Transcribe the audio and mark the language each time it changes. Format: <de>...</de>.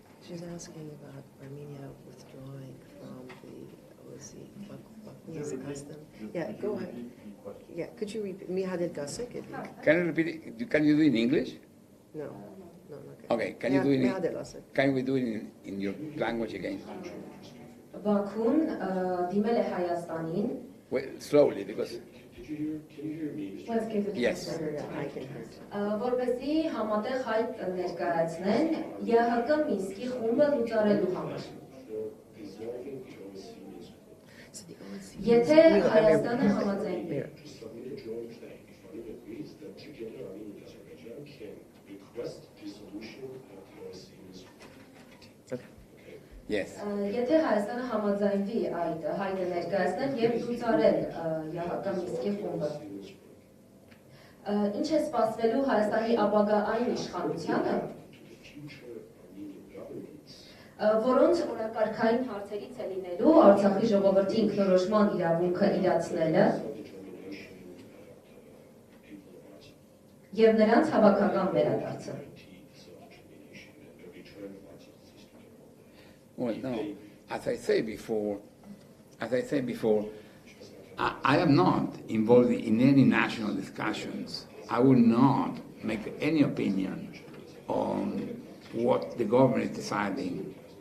<en>She's asking about Armenia withdrawing from the OSCE custom. Yeah, go ahead. Yeah, could you repeat? Can you repeat it? Can you do it in English? No. Okay, can you do it can we do it in your language again?</en> <hy>Բաքուն դիմել է Հայաստանին.</hy> <en>Wait, slowly, because... Let's give it yes.</en> <hy>Որպեսզի համատեղ հայտ ներկայացնեն ԵՀԿ Մինսկի խումբը լուծարելու համար։ Եթե Հայաստանը համաձայնվի։</hy> <en>Yes.</en> <hy>Եթե Հայաստանը համաձայնվի այդ հայտը ներկայացնել եւ լուծարել ԵՀԿ Մինսկի խումբը, ինչ է սպասվելու Հայաստանի ապագա այն իշխանությանը, որոնց օրակարգային հարցերից է լինելու Արցախի ժողովրդի ինքնորոշման իրավունքը իրացնելը եւ նրանց հավաքական վերադարձը։</hy> <en>Well, no. As I said before, I am not involved in any national discussions. I will not make any opinion on what the government is deciding.</en>